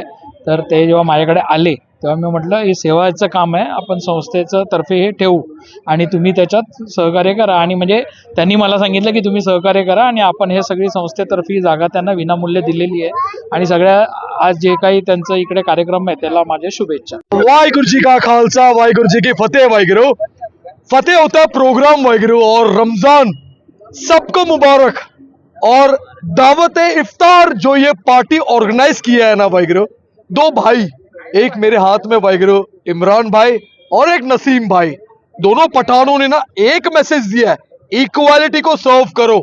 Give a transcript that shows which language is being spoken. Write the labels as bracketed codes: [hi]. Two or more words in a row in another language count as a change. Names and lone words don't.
[mr] तर ते जेव्हा माझ्याकडे आले तेव्हा मी म्हटलं हे सेवाचं काम आहे, आपण संस्थेचं तर्फे हे ठेवू आणि तुम्ही त्याच्यात सहकार्य करा। आणि म्हणजे त्यांनी मला सांगितलं की तुम्ही सहकार्य करा आणि आपण हे सगळी संस्थेतर्फे जागा त्यांना विनामूल्य दिलेली आहे आणि सगळ्या आज जे काही त्यांचं इकडे कार्यक्रम आहे त्याला माझ्या शुभेच्छा। [pa] ਵਾਹਿਗੁਰੂ ਜੀ ਕਾ ਖ਼ਾਲਸਾ ਵਾਹਿਗੁਰੂ ਜੀ ਕੀ ਫ਼ਤਿਹ। [hi] वाहिगुरु फतेह होता है प्रोग्राम वाहिगुरु, और रमजान सबको मुबारक। और दावत इफ्तार जो ये [en] party organise [hi] किया है ना वाहिगुरु, दो भाई, एक मेरे हाथ में वाहिगुरु इमरान भाई और एक नसीम भाई, दोनों पठानों ने ना एक मैसेज दिया है, इक्वालिटी को सर्व करो।